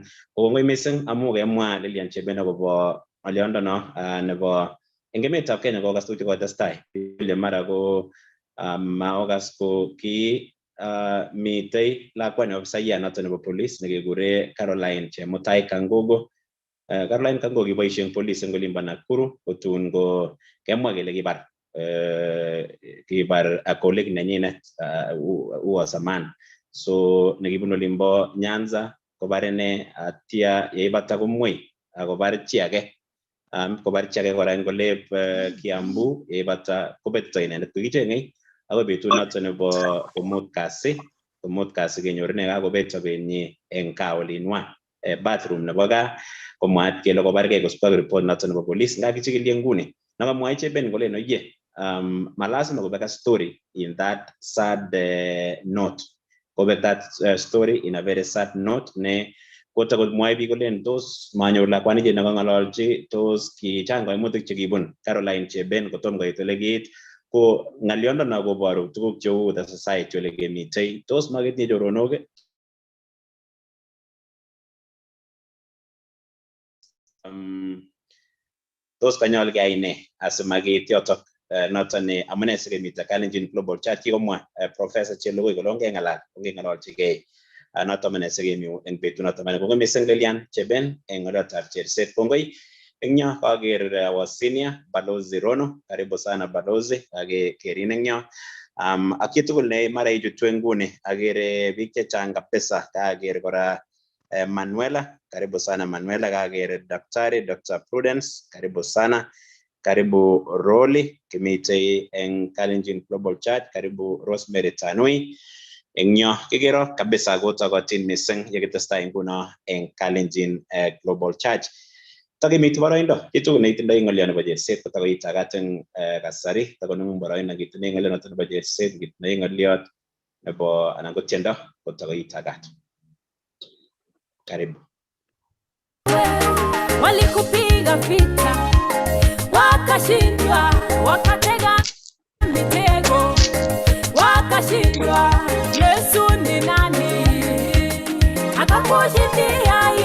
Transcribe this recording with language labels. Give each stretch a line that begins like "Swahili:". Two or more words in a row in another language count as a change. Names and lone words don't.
Kalenjin: Kongoi mising amu kemwa Lilian Cheben akobo ng'oliondo no nebo eng emetab Kenya kokas tuguuk chekotestai ile mara ko maokas ko ki mitei lakwani ofisayat noto nebo police nekekure Caroline Chemutai Kangogo. Caroline Kangogo kiboisie eng police eng olimbo Nakuru kotun ko kemwa kele kibar
English: a colleague
Kalenjin: nenyinet
English: who was a man,
Kalenjin: so nekibun olimbo Nyanza kobar ine atia yeibata komwei akobar chi age kora eng olep Kiambu yeibata kobetto inendet kokicheng'ei ako betut noto nebo komut kasi kenyor ine kakobet sobenyi eng kaa olinwa bathroom nebo gaa komwaat kele kobargei kosubkei ak report noto nebo police ngakichikili nguni nakamwai Cheben kole oye malasima kobek
English: a story in that sad note,
Kalenjin: kobek
English: that story in a very sad note
Kalenjin: ne kotakot mwae biik kolen tos manyor lakwani je nakang'ololji tos kichang kaimutik chekibun Caroline Cheben kotom koit ole kiit ko ng'aliondo no koboru tuguk cheu
English: the society
Kalenjin: ole kemitei tos makitinye choronok tos kanyol keyai ne asimakiit yotok noto ne amune sikemite Kalenjin Global Church kikomwa Professor Chelogoi kole ongeng'ololchigei noto amune sikemi eng betut noto mane kongoi mising Lilian Cheben eng ng'oliotab cherset. Kongoi eng yo kaker
English: our senior
Kalenjin: Balozi Rono,
Swahili: karibu sana
Kalenjin: Balozi kerin eng yo ak chitugul ne mara ichutu nguni akere biik chechang kabisa kaker kora Manuela,
Swahili: karibu sana
Kalenjin: Manuela, kaker Daktari Dr. Prudence,
Swahili: karibu sana,
Kalenjin: karibu Roli kimite eng Kalenjin Global Church, karibu Rosemary Tanui eng yo kikero kabisa kotokotin mising yekitestai nguno eng Kalenjin Global Church. Takemiti boroindo chitugul neitindoi ng'olio nebo cherset kotakoitagat eng kasari takonemu boroindo kitindoi ng'olio noto nebo cherset kitindoi ng'oliot nebo anan ko tiendo kotakoitagat.
Swahili: Karibu. Walikupiga vita wakashindwa, wakatega mitego wakashindwa. Yesu ni nani akakushindia?